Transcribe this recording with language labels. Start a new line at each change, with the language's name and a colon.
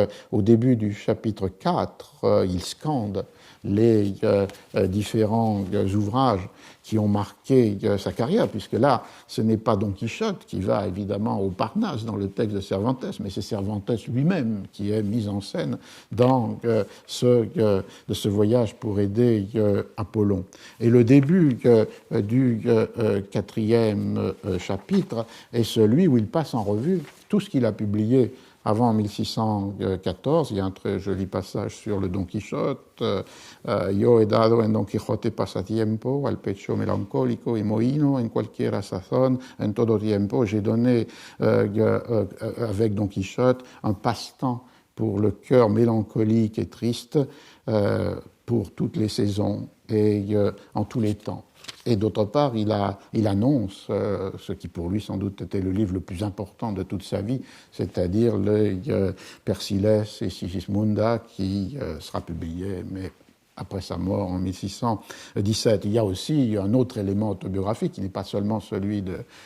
French: Au début du chapitre 4, il scande les différents ouvrages qui ont marqué sa carrière, puisque là, ce n'est pas Don Quichotte qui va évidemment au Parnasse dans le texte de Cervantes, mais c'est Cervantes lui-même qui est mis en scène dans de ce voyage pour aider Apollon. Et le début du quatrième chapitre est celui où il passe en revue tout ce qu'il a publié avant 1614. Il y a un très joli passage sur le Don Quichotte.
Spanish: Yo he dado en Don Quijote pasatiempo, al pecho melancólico y mohino, en cualquiera sazón, en todo tiempo.
French: J'ai donné avec Don Quichotte un passe-temps pour le cœur mélancolique et triste, pour toutes les saisons et en tous les temps. Et d'autre part, il annonce ce qui pour lui sans doute était le livre le plus important de toute sa vie, c'est-à-dire le Persiles et Sigismunda, qui sera publié, mais après sa mort en 1617. Il y a aussi un autre élément autobiographique qui n'est pas seulement celui de